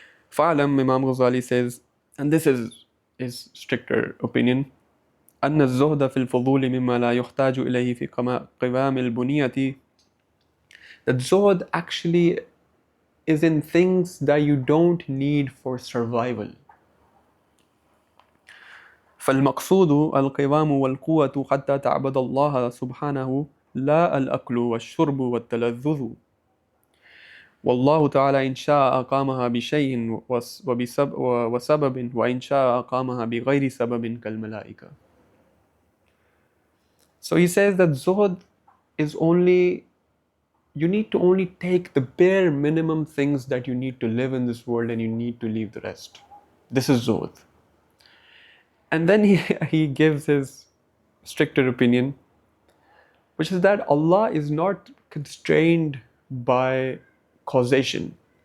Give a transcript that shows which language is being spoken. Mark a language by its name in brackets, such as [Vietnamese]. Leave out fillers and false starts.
[Arabic] فَعْلَمْ, [English] Imam Al-Ghazali says, and this is his stricter opinion, [Arabic] أن الزهد في الفضول مما لا يحتاج إليه في قوام البنية. [English] That zuhd actually is in things that you don't need for survival. [Arabic] فالمقصود القوام والقوة حتى تعبد الله سبحانه لا الأكل والشرب والتلذذ. والله تعالى إن شاء أقامها بشيء وسبب وإن شاء أقامها بغير سبب كالملائكة. [English] So he says that zuhd is only, you need to only take the bare minimum things that you need to live in this world and you need to leave the rest. This is zuhd. And then he gives his stricter opinion, which is that Allah is not constrained by causation.